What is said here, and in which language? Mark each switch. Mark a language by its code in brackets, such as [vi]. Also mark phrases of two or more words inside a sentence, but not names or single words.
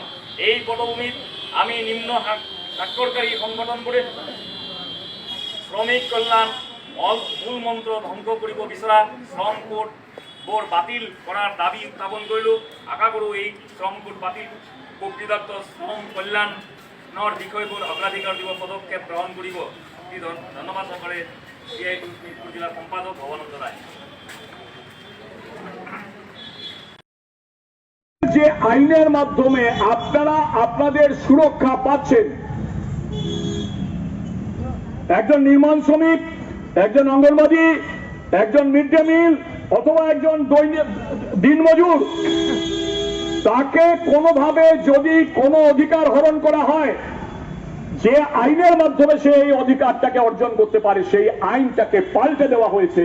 [as] এই পটভূমিত আমি নিম্ন স্বাক্ষৰকাৰী সংগঠনবোৰে শ্ৰমিক কল্যাণ মূল মন্ত্ৰ ধ্বংস কৰিব বিচৰা শ্ৰম কোডবোৰ বাতিল কৰাৰ দাবী উত্থাপন কৰিলোঁ। আশা কৰোঁ এই শ্ৰম কোড বাতিল প্ৰকৃতাৰ্থ শ্ৰম কল্যাণৰ বিষয়বোৰ অগ্ৰাধিকাৰ দিব পদক্ষেপ গ্ৰহণ কৰিব। ধন্যবাদ সহকাৰে CITU শোণিতপুৰ জিলাৰ সম্পাদক ভৱানন্দ রায়। [bn] যে আইনের মাধ্যমে আপনারা আপনাদের সুরক্ষা পাচ্ছেন, একজন নির্মাণ শ্রমিক, একজন অঙ্গনবাড়ি, একজন [en] mid day meal [bn] অথবা একজন দিনমজুর, তাকে কোনোভাবে যদি কোনো অধিকার হরণ করা হয়, যে আইনের মাধ্যমে সে এই অধিকারটাকে অর্জন করতে পারে সেই আইনটাকে পাল্টে দেওয়া হয়েছে।